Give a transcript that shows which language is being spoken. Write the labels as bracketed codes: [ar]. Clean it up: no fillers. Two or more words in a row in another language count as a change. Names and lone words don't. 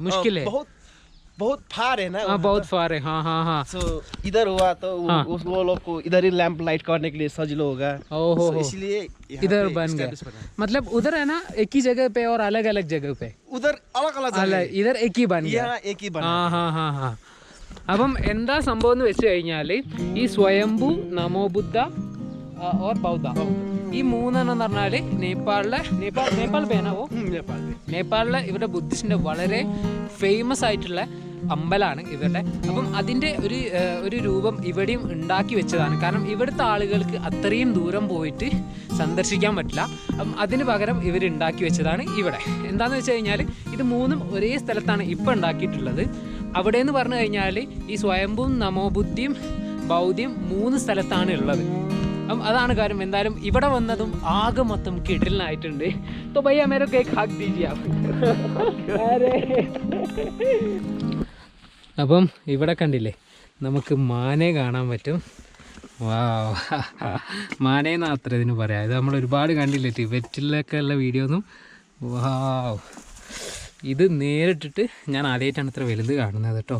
[hi] बहुत फार है ना. बहुत फार है. हाँ. तो इधर हुआ तो वो लोग को इधर ही [en] lamp light [hi] करने के लिए सजिलो होगा. ओहो, इसलिए इधर बन गया. मतलब उधर है ना एक ही जगह पे और अलग अलग जगह पे. उधर अलग अलग इधर एक ही बन गया. यहाँ एक ही बना. हाँ. [ml] അപ്പം എന്താ സംഭവം എന്ന് വെച്ച് കഴിഞ്ഞാൽ ഈ സ്വയംഭൂ നമോ ബുദ്ധ ഓർ ബൗദ്ധ ഈ മൂന്നെണ്ണം എന്ന് പറഞ്ഞാൽ നേപ്പാൾ പേനാവോ നേപ്പാളിലെ ഇവരുടെ ബുദ്ധിസ്റ്റിന്റെ വളരെ ഫേമസ് ആയിട്ടുള്ള അമ്പലമാണ് ഇവരുടെ. അപ്പം അതിൻ്റെ ഒരു രൂപം ഇവിടെയും ഉണ്ടാക്കി വെച്ചതാണ്. കാരണം ഇവിടുത്തെ ആളുകൾക്ക് അത്രയും ദൂരം പോയിട്ട് സന്ദർശിക്കാൻ പറ്റില്ല. അപ്പം അതിന് പകരം ഇവർ ഉണ്ടാക്കി വെച്ചതാണ് ഇവിടെ. എന്താണെന്ന് വെച്ച് കഴിഞ്ഞാൽ ഇത് മൂന്നും ഒരേ സ്ഥലത്താണ് ഇപ്പം ഉണ്ടാക്കിയിട്ടുള്ളത്. അവിടെ എന്ന് പറഞ്ഞു കഴിഞ്ഞാൽ ഈ സ്വയംഭൂവും നമോബുദ്ധിയും ബൗദ്ധിയും 3 സ്ഥലത്താണ് ഉള്ളത്. അപ്പം അതാണ് കാര്യം. എന്തായാലും ഇവിടെ വന്നതും ആകെ മൊത്തം കിടലിനായിട്ടുണ്ട്. [hi] तो भैया मेरे को एक हक दीजिए आप. [ml] അപ്പം ഇവിടെ കണ്ടില്ലേ നമുക്ക് മാനെ കാണാൻ പറ്റും. വാവ്, മാനേന്നാ അത്ര ഇതിന് പറയാം. ഇത് നമ്മൾ ഒരുപാട് കണ്ടില്ലേ ടിബറ്റിലൊക്കെ ഉള്ള വീഡിയോ ഒന്നും. വാവ്, ഇത് നേരിട്ടിട്ട് ഞാൻ ആദ്യമായിട്ടാണ് ഇത്ര വലുത് കാണുന്നത് കേട്ടോ.